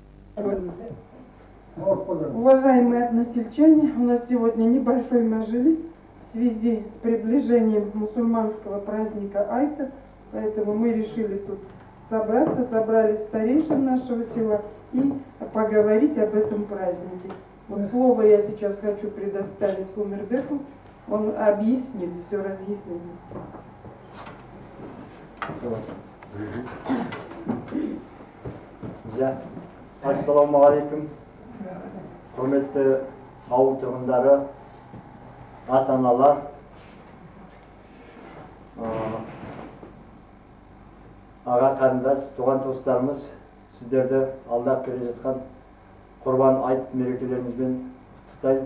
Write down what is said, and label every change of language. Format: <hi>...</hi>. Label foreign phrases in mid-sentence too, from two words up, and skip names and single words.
<ru>Уважаемые односельчане, у нас сегодня небольшой мажилис в связи с приближением мусульманского праздника Айта, поэтому мы решили тут собраться, собрали старейшин нашего села и поговорить об этом празднике. Вот слово я сейчас хочу предоставить Умербеку, он объяснит, все разъяснит.</ru> <ar>السلام عليكم.</ar> <kk>Hürmetli ауыл тұрғындары, ата-аналар, аға қарындас, туған туыстарымыз, сіздерді алдап келе жатқан Құрбан айт мерекелеріңізбен құттықтаймын.</kk>